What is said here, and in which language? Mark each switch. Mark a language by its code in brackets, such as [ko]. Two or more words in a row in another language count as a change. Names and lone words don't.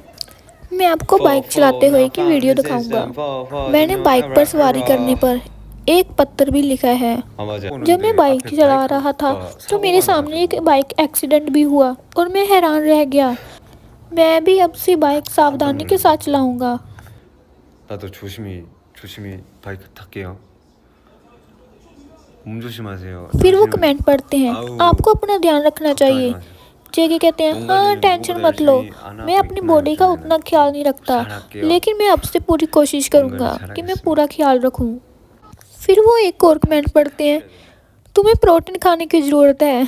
[hi] मैं आपको बाइक चलाते हुए की वीडियो दिखाऊंगा। मैंने बाइक पर सवारी करने पर एक पत्र भी लिखा है। जब मैं बाइक चला रहा था तो मेरे सामने एक बाइक एक्सीडेंट भी हुआ और मैं हैरान रह गया। मैं भी अब से बाइक सावधानी के साथ चलाऊंगा। [ko] 나도 조심히 바이크 탈게요. 몸 조심하세요. [hi] फिर वो कमेंट पढ़ते हैं, आपको अपना ध्यान रखना चाहिए। जेके कहते हैं, हाँ टेंशन मत लो, मैं अपनी बॉडी का उतना ख्याल नहीं रखता, लेकिन मैं अब से पूरी कोशिश करूँगा कि मैं पूरा ख्याल रखूँ। फिर वो एक और कमेंट पढ़ते हैं, तुम्हें प्रोटीन खाने की ज़रूरत है।